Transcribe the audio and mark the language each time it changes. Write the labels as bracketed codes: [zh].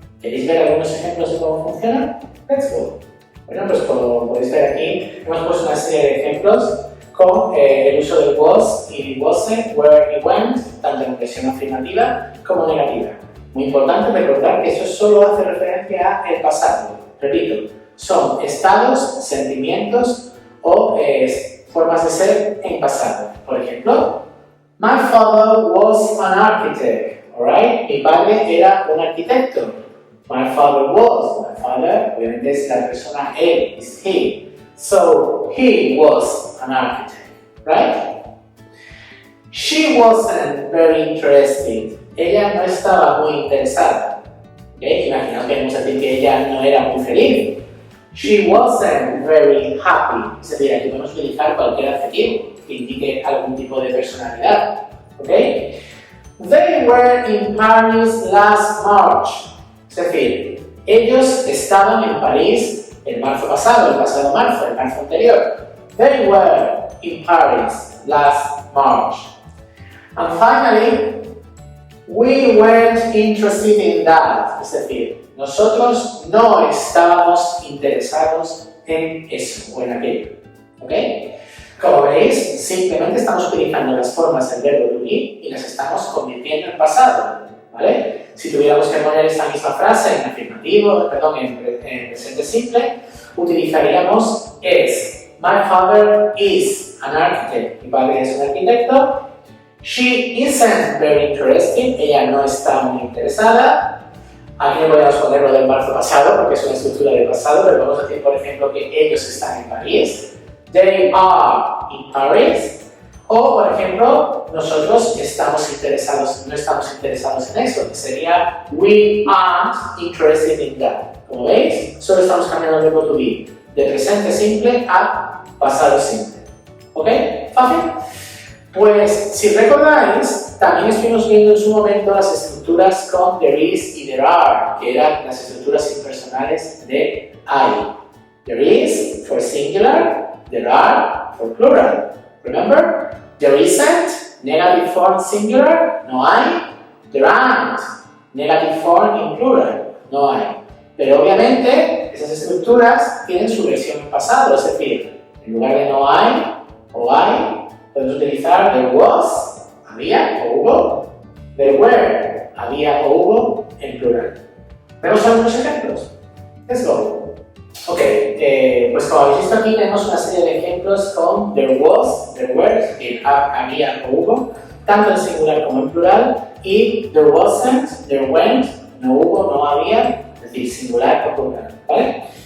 [es] ¿Queréis ver algunos ejemplos de cómo funciona? [en] Let's go. [es] Bueno, pues como podéis ver aquí, hemos puesto una serie de ejemplos con el uso del was y wasn't, were y went, tanto en versión afirmativa como negativa. Muy importante recordar que eso solo hace referencia al pasado. Repito, son estados, sentimientos o formas de ser en pasado. Por ejemplo, [en] my father was an architect. Alright? [es] Mi padre era un arquitecto. [en] My father was. My father, [es] obviamente, es la persona él, [en] is he. So, he was an architect. Right? She wasn't very interested. [es] Ella no estaba muy interesada. ¿Okay? Imaginaos que queremos decir que ella no era muy feliz. [en] She wasn't very happy. [es] Es decir, aquí podemos utilizar cualquier adjetivo que indique algún tipo de personalidad. [en] ¿Okay? They were in Paris last March. [es] Es decir, ellos estaban en París el marzo pasado, el pasado marzo, el marzo anterior. [en] They were in Paris last March. And finally, we weren't interested in that. [es] Es decir, nosotros no estábamos interesados en eso o en aquello. ¿Ok? Como veis, simplemente estamos utilizando las formas del verbo to be y las estamos convirtiendo en pasado. ¿Vale? Si tuviéramos que poner esta misma frase en afirmativo, perdón, en presente simple, utilizaríamos es. [en] My father is an architect. [es] Mi padre es un arquitecto. [en] She isn't very interested. [es] Ella no está muy interesada. Aquí no podemos poner lo del marzo pasado porque es una estructura de pasado, pero podemos decir, por ejemplo, que ellos están en París. [en] They are in Paris. [es] O, por ejemplo, nosotros no estamos interesados en eso, que sería [en] we aren't interested in that. [es] Como veis, solo estamos cambiando el verbo to be de presente simple a pasado simple. ¿Ok? ¿Fácil? Pues, si recordáis, también estuvimos viendo en su momento las estructuras con there is y there are, que eran las estructuras impersonales de I. [en] There is for singular, there are for plural. Remember? There isn't, negative form singular, [es] no hay. [en] There aren't, negative form in plural, [es] no hay. Pero obviamente, esas estructuras tienen su versión en pasado, es decir, en lugar de no hay o hay, podemos utilizar there was, había o hubo, there were, había o hubo, en plural. ¿Vemos algunos ejemplos? [en] Let's go. [es] Ok, pues como habéis visto aquí tenemos una serie de ejemplos con there was, there were, es decir, había o hubo, tanto en singular como en plural, y there wasn't, there went, no hubo, no había, es decir, singular o plural, ¿vale?